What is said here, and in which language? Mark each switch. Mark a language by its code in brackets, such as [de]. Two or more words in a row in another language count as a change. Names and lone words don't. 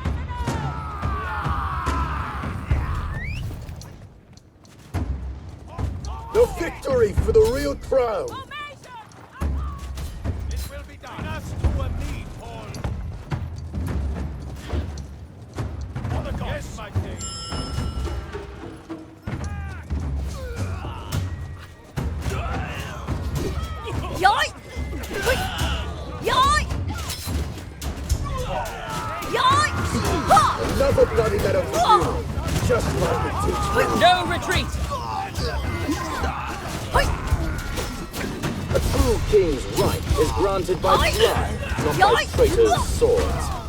[en] The victory for the real crown! It will be done. Us to a meet, Paul. For the gods. Yes, my king. Yoi! Hoi! Yoi! Yoi! Ha! Another bloody meadow for you! Just like the Tewkesbury. No retreat! Hoi! A true king's right is granted by Oi! blood, not by Oi! traitors' swords.